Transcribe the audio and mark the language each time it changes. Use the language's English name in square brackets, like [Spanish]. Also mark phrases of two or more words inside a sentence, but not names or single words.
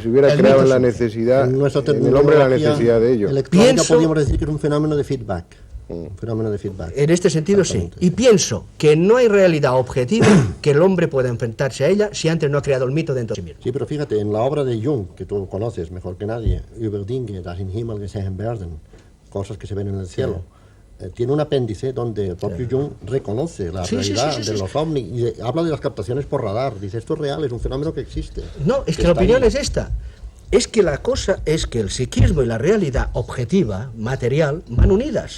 [Spanish] Se hubiera creado la necesidad, en el hombre la necesidad de ello. Electrónica podríamos decir que es un fenómeno de feedback. Un fenómeno de feedback. En este sentido sí. Y pienso que no hay realidad objetiva que el hombre pueda enfrentarse a ella si antes no ha creado el mito dentro de sí mismo. Sí, pero fíjate, en la obra de Jung, que tú conoces mejor que nadie, [German] Über Dinge, das im Himmel gesehen werden, [Spanish] cosas que se ven en el cielo, tiene un apéndice donde el propio Jung reconoce la realidad de los ovnis y habla de las captaciones por radar. Dice, esto es real, es un fenómeno que existe. No, es que la opinión es esta. Es que la cosa es que el psiquismo y la realidad objetiva, material, van unidas.